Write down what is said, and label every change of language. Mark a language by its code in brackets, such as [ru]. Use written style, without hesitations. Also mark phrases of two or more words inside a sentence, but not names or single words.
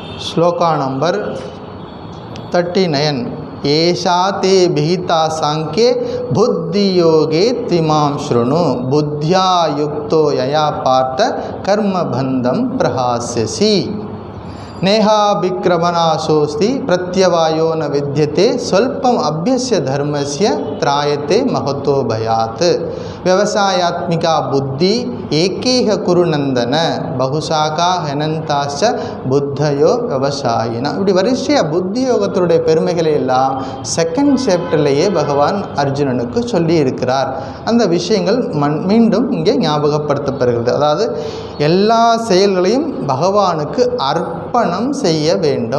[sa] श्लोका नंबर 39 एषा ते विहिता सांख्ये बुद्धि योगे त्विमां शृणु बुद्ध्या युक्तो यया पार्थ कर्मबन्धं प्रहास्यसि नेहाभिक्रमनाशोऽस्ति प्रत्यवायो न विद्यते स्वल्पम् अभ्यस्य धर्मस्य त्रायते महतो भयात् व्यवसायात्मिका बुद्धि एकेह कुरु नंदन बहुशाखा हनन्ताश्च बुद्धयो व्यवसायिनाम्. [ta] இப்படி வரிசையாக புத்தி யோகத்தினுடைய பெருமைகளை எல்லாம் [en] second chapterleye [ta] பகவான் அர்ஜுனனுக்கு சொல்லி இருக்கிறார். அந்த விஷயங்கள் மீண்டும் இங்கே ஞாபகப்படுத்தப்படுகிறது. அதாவது எல்லா செயல்களையும் பகவானுக்கு அர்ப்பணம் செய்ய வேண்டும்.